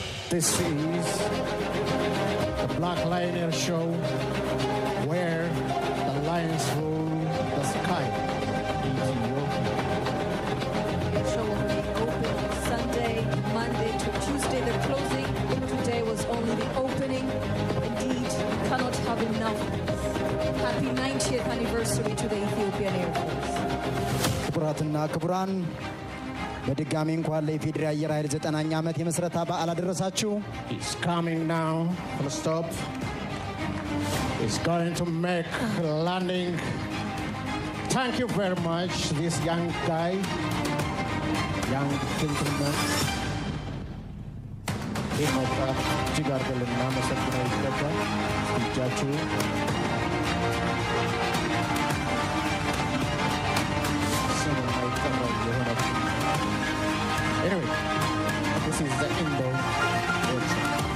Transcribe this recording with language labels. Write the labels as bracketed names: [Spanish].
[English] This is the Black Lion Air Show, where the lions rule the sky in Ethiopia. The show will be open Sunday, Monday to Tuesday. The closing today was only the opening. Indeed, we cannot have enough. Happy 90th anniversary to the Ethiopian Air Force. [Amharic] ክቡራትና ክቡራን በድጋሚ እንኳን ለኢፌዴሪ አየር ኃይል 9ኛ ዓመት የመስረታ በዓል አደረሳችሁ። [English] It's coming now. Full stop. It's going to make landing. Thank you very much, this young guy, young gentleman. [Amharic] ይህ ወጣት እጅግ አድርገን ልናመሰግነው ይገባል። እጃችሁ ስም የማይጠራው የሆነ [English] anyway, this is the indoor air show.